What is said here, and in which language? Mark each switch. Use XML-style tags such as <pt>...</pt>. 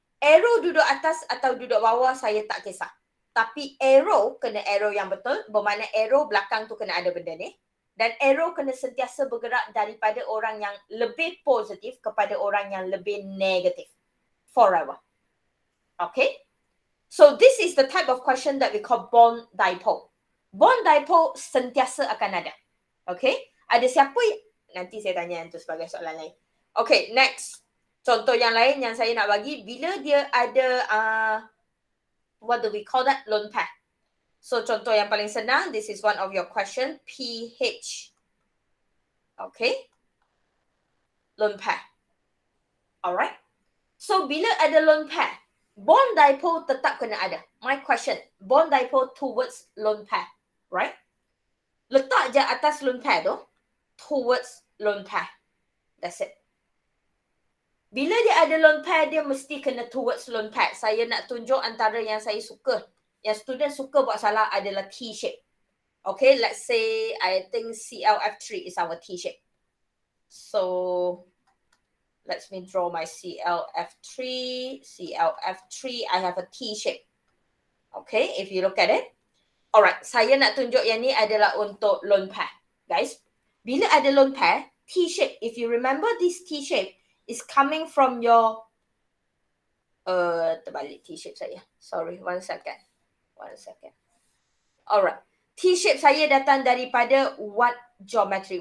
<ms>Arrow duduk atas atau duduk bawah, saya tak kisah. Tapi arrow kena arrow yang betul, bermakna arrow belakang tu kena ada benda ni. Dan arrow kena sentiasa bergerak daripada orang yang lebih positif kepada orang yang lebih negatif.</ms> <en>Forever. Okay? So this is the type of question that we call bond dipole.</en> <ms>Bond dipole sentiasa akan ada. Okay? Ada siapa? Nanti saya tanya itu sebagai soalan lain. Okay, next. Contoh yang lain yang saya nak bagi, bila dia ada,</ms> <en>what do we call that?</en> <ms>Lone pair.</ms> <en>So,</en> <ms>contoh yang paling senang,</ms> <en>this is one of your question, pH. Okay. Lone pair. Alright.</en> <ms>So, bila ada lone pair, bond dipole tetap kena ada.</ms> <en>My question, bond dipole towards lone pair. Right?</en> <ms>Letak je atas lone pair tu, towards lone pair.</ms> <en>That's it.</en> <ms>Bila dia ada lone pair, dia mesti kena towards lone pair. Saya nak tunjuk antara yang saya suka. Yang student suka buat salah adalah T-shape.</ms> <en>Okay, let's say I think ClF3 is our T-shape. So, let me draw my ClF3. ClF3, I have a T-shape. Okay, if you look at it.</en> <ms>Alright, saya nak tunjuk yang ni adalah untuk lone pair.</ms> <en>Guys,</en> <ms>bila ada</ms> <en>lone pair, T-shape, if you remember this T-shape is coming from your</en> <ms>Terbalik</ms> <en>T-shape saya. Sorry, one second.</en> <ms>Alright. T-shape saya datang daripada what geometry?</ms>